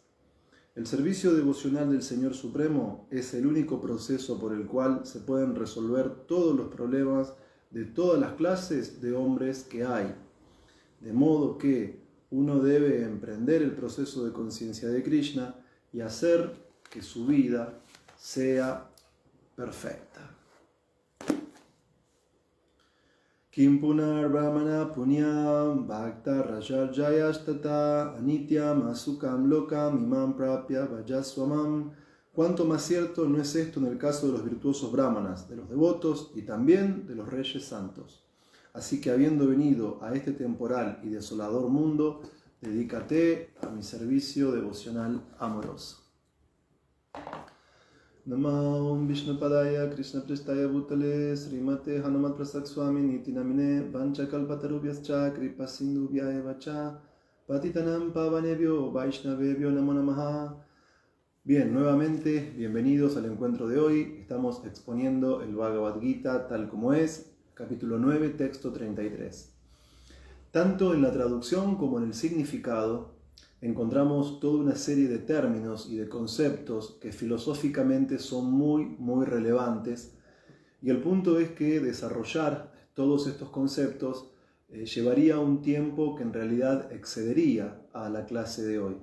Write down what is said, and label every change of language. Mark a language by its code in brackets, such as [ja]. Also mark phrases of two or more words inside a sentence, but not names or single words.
[es] El servicio devocional del Señor Supremo es el único proceso por el cual se pueden resolver todos los problemas de todas las clases de hombres que hay. De modo que uno debe emprender el proceso de conciencia de Krishna y hacer que su vida sea perfecta. [sa] Kim punar brahmana punyam bhakta rajarjayastata anityam asukam lokam imam prapya vajasvamam. [es] Cuánto más cierto no es esto en el caso de los virtuosos brahmanas, de los devotos y también de los reyes santos. Así que habiendo venido a este temporal y desolador mundo, dedícate a mi servicio devocional amoroso. [sa] Namo Vishnupadaya Krishna Prestaya Bhutale Srimate Hanumat Prasad Swami Niti Namine Vancha Kalpatarubhyascha Kripa Sindhubhya Cha Patitanam Pavanebhyo Vaishnavebhyo Namo Namaha. [es] Bien, nuevamente, bienvenidos al encuentro de hoy. Estamos exponiendo el Bhagavad Gita tal como es, capítulo 9, texto 33. Tanto en la traducción como en el significado encontramos toda una serie de términos y de conceptos que filosóficamente son muy relevantes, y el punto es que desarrollar todos estos conceptos llevaría un tiempo que en realidad excedería a la clase de hoy.